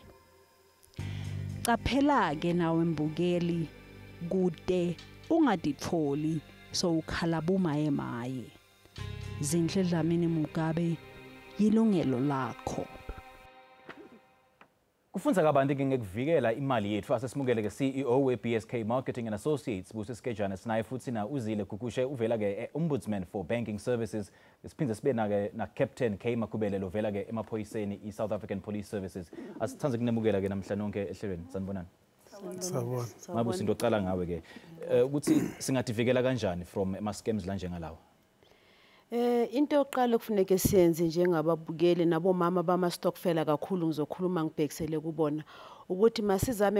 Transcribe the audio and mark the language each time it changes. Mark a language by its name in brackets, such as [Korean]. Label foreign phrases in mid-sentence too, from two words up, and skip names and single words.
[Swati] Qaphela ke nawe mbukeli kude ungaditholi so ukhala bumayemaye. Zinhle Dlamini Mugabe, Yilungelo Lakho. Kufunza kabanti ke ngekuvikela imali yethu asesimukele ke CEO we BSK Marketing and Associates busesikejana sinaye futhi na Uzile Gukushe uvela ke Ombudsman for Banking Services siphinde sibe na ke na Captain K Makubele lovela ke emaphoyiseni iSouth African Police Services asithanze kunemukela ke namhla nonke ehlelweni sanibonani. Sawubona. Mabusi into oqala ngawe ke ukuthi singadivikela kanjani from ama scams la njengalawo. [Zulu] Into yokuqala kufuneka siyenze njengababukeli nabomama bama stockfela kakhulu ngizokhuluma ngibhekisele kubona ukuthi masizame